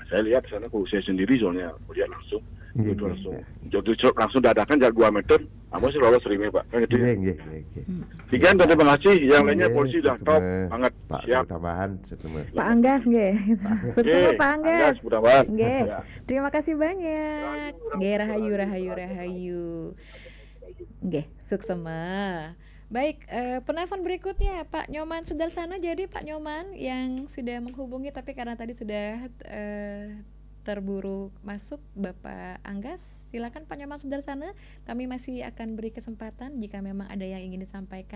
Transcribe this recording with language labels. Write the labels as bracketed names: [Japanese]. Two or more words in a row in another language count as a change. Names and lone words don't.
[Indonesian] Saya lihat di sana, kalau saya sendiri soalnya melihat langsung, itu langsung dadakan jarak 2 meter, apa sih lolos rimnya Pak? Kan gitu. Sekian, terima kasih. Yang lainnya polisi sudah top banget. Pak, siap. tambahan Pak Anggas nggih. Sukses Pak Anggas. Nggih. Ya. Terima kasih banyak. [Balinese] Nggih, rahayu. Nggih, suksema. [Indonesian] Baik, penelpon berikutnya Pak Nyoman Sudarsana. Jadi Pak Nyoman yang sudah menghubungi, tapi karena tadi sudah terburu masuk Bapak Anggas, silakan Pak Nyoman Sudarsana. Kami masih akan beri kesempatan jika memang ada yang ingin disampaikan.